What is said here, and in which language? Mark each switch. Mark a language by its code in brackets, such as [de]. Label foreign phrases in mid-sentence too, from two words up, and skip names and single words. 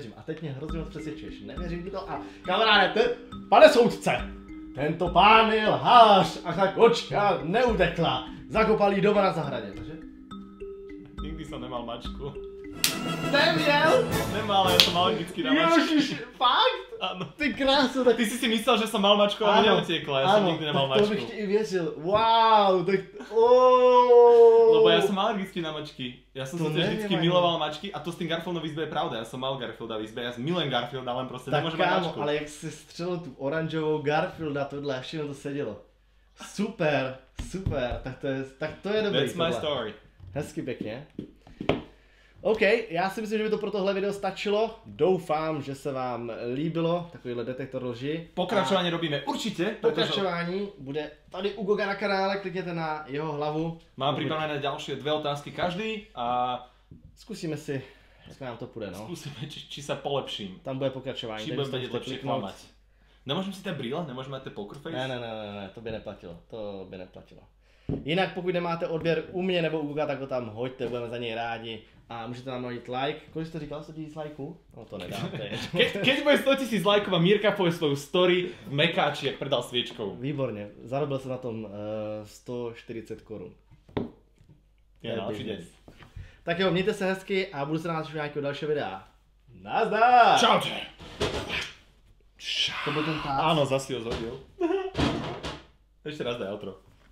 [cs] A teď mě hrozně moc přesvědčuješ. Nevěřím ti to a kamaráde, pane soudce, tento pán je lhář a ta kočka neutekla. Zakopal jí doma na zahradě, takže? [sk] Nikdy jsem nemal mačku. [cs] Neměl? Nemal, já jsem alergický na mačky. Ježiš, fakt? Ano. Ty krásu, tak... Ty si myslel, že jsem mal mačku, ale neutekla. Já jsem nikdy nemal mačku. to bych ti i věřil. Wow, tak... [sk] Lebo ja som alergický na mačky. Ja som To [cs] si vždycky [sk] neviem, miloval mačky a to s tým Garfieldom v izbe je pravda. Ja som mal Garfielda v izbe, ja milujem Garfielda, len proste tak nemôžem mať kámo, mačku. [cs] ale jak si střelil tu oranžovou Garfielda, tohle a všechno to sedělo. Super, super, tak to je dobrý. [en] That's my story. [cs] Hezky pěkně. OK, já si myslím, že by to pro tohle video stačilo. Doufám, že se vám líbilo takovýhle detektor lži. Pokračování robíme určitě. Pokračování bude tady u Goga na kanále, klikněte na jeho hlavu. Mám připravené další 2 otázky každý a zkusíme si, jak nám to půjde, no. [sk] Skúsime, či sa polepším. [cs] Tam bude pokračování. [sk] Či budem vedieť lepšie klamať. Nemôžem si tie brýle? Nemôžeme mať tie poker face? [cs] Ne, to by neplatilo. Jinak pokud nemáte odběr u mě nebo u Goga, tak ho tam hoďte, budeme za něj rádi. A můžete nám hodit like. Kolik jste říkal, 100 000 lajků? No to nedáte. [sk] Keď bude 100 000 lajkov a Mírka povie svoju story v mekáči, jak predal sviečkou. [cs] Výborně, zarobil jsem na tom 140 korun. Je další den. Tak jo, mějte se hezky a budu se na vás už nějakého dalšího videa. Nazdar! Čaute! To byl ten tát. [sk] Áno, zase ho zhodil. Ešte raz daj outro.